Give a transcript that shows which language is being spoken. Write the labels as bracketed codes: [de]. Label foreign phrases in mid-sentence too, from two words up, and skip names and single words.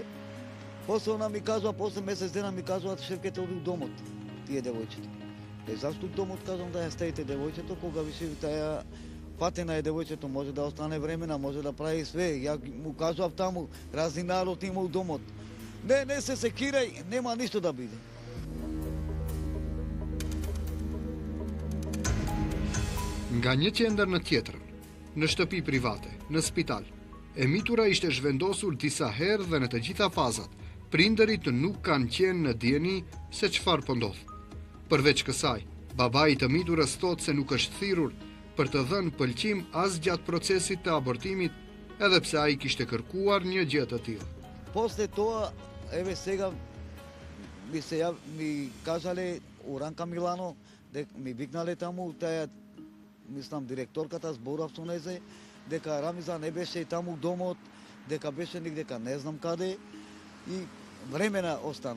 [mk] После она ми кажува, после месец дена ми кажува, шефкете оди у домот, тие девојчето. Зашто у домот кажам да ја ставите девојчето, кога више таа фатена е девојчето, може да остане времена, може да прави све. Ја му кажував таму, разни народ има у домот. Не се секирај, нема ништо да биде. [sq] Nga një qendër në tjetrën, në shtëpi private, në spital, E mitura ishte zhvendosur disa herë dhe në të gjitha fazat, prindërit nuk kanë qenë në dieni se çfarë po ndodh. Përveç kësaj, babai të miturës thotë se nuk është thirrur për të dhënë pëlqim as gjatë procesit të abortimit, edhe pse ai kishte kërkuar një gjë të tillë. [mk] После тоа, еве сега ми кажале Уранка Милано, ми викнале таму таа, мислам, директорката зборав со незе, дека Рамиза не беше таму домот, дека беше нигдека не знам каде, и времена остана.